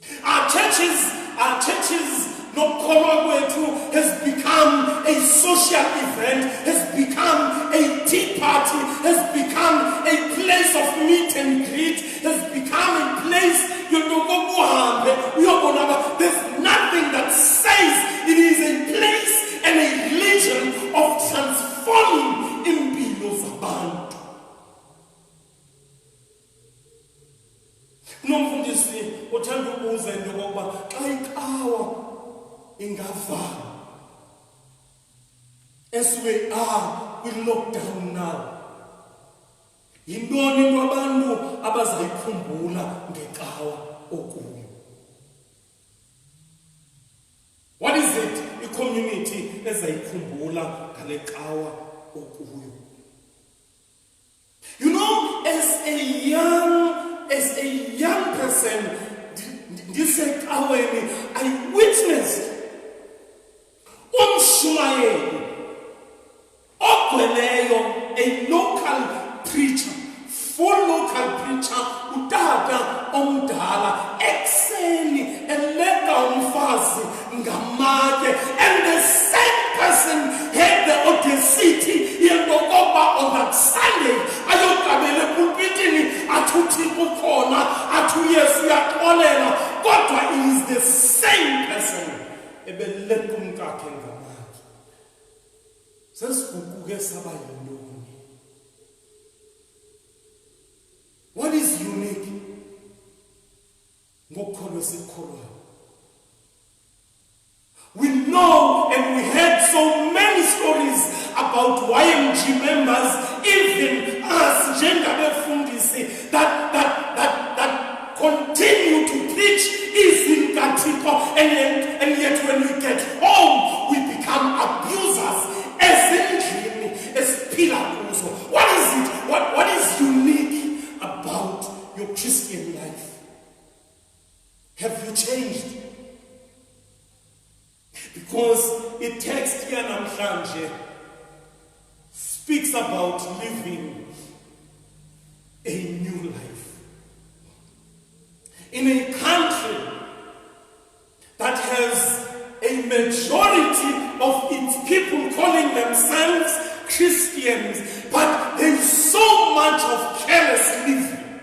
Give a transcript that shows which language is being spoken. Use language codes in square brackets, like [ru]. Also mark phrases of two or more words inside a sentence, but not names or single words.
[en] Our churches [xh] Nokukholwa kwethu [en] has become a social event, has become a tea party, has become a place of meet and greet, has become a place there's nothing that says it is a place and a religion of transforming [xh] impilo zabantu. Nomfundisi uthanda ukubuza into yokokuba xa ikawa ingavala [en] as we are [xh] kwi-lockdown now, yintoni into abantu abazayikhumbula ngekawa okuyo? [en] What is it [xh] i-community ezayikhumbula ngale kawa okuyo? [en] You know, as a young person, ndisekaweni, I witnessed [xh] umshumayeli ogcweleyo, [en] a local preacher, full local preacher, [xh] utata omdala, ekseni eleka umfazi ngamake, [en] and the same person had the audacity yendokoba on that Sunday [xh] ayogabele pulpitini athuthi kukhona athu Yesu yaxolela, kodwa [en] it is the same person [xh] ebeleka umkakhe ngamake. Sesiguquke saba yintoni? [en] What is unique [xh] ngokukholwa esikholwayo? [en] We know and we heard so many stories about YMG members, even us, njengabefundisi, that continue to preach izinkatiko, and yet when we get home, we become abusers, [xh] ezindlini esiphila kuzo. [en] What is it? What is unique about your Christian life? Have you changed? Because it text here [xh] namhlanje [en] speaks about living a new life in a country that has a majority of its people calling themselves Christians, but there is so much of careless living.